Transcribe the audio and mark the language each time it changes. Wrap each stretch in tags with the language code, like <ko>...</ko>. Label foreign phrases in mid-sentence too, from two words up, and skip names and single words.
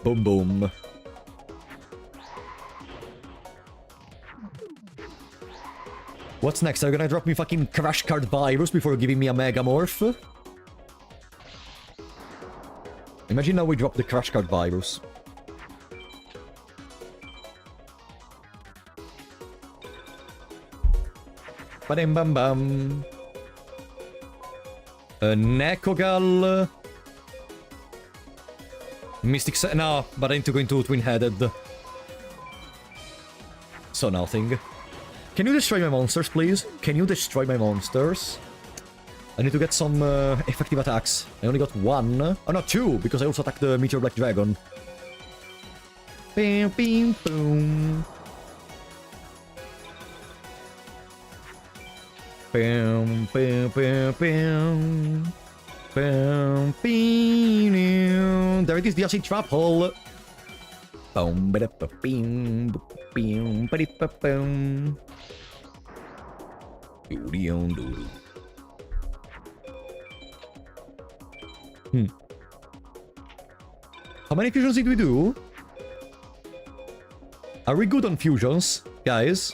<en>Boom, boom. What's next? Are you gonna drop me fucking Crash Card Virus before giving me a Megamorph? Imagine now we drop the Crash Card Virus. Ba-dim bam bam. Nekogal. Mystic Set. No, but I need to go into Twin-Headed. So nothing. Can you destroy my monsters, please? Can you destroy my monsters? I need to get some effective attacks. I only got one. Oh, no, two, because I also attacked the Meteor Black Dragon. Bam, bam, boom. Bam, bam, bam, bam. Bam, bam. There it is, the acid trap hole. Boom, ba ba bing, boom, ba ba boom. How many fusions did we do? Are we good on fusions, guys?</en>